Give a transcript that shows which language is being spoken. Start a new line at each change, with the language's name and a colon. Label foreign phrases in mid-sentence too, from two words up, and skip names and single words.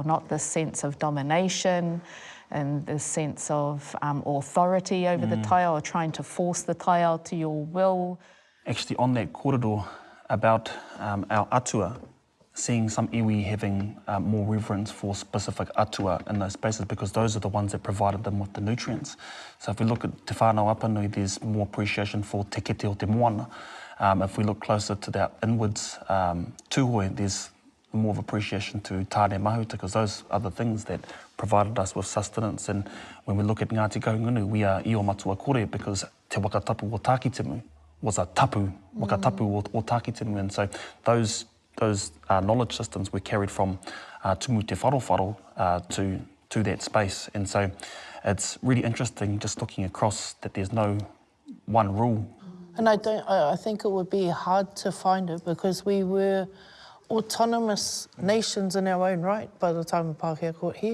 English: Not the sense of domination and the sense of authority over the taiao, or trying to force the taiao to your will. Actually, on that kōrero about our atua, seeing some iwi having more reverence for specific atua in those spaces, because those are the ones that provided them with the nutrients. So if we look at Te Whānau Apanui, there's more appreciation for
Māori: te kete o te moana.
English: If we look closer to that inwards tūhoi, there's more of appreciation to tāne mahuta, because those are the things that provided us with sustenance. And when we look at Ngāti Kahungunu, we are io matua kore, because
Māori: te wakatapu o Takitimu
English: was a tapu,
Māori: wakatapu o Takitimu.
English: And so those knowledge systems were carried from tumu te wharo to that space. And so it's really interesting just looking across that there's no one rule. And I think it would be hard to find it because we were autonomous nations in our own right by the time of Pākehā got here.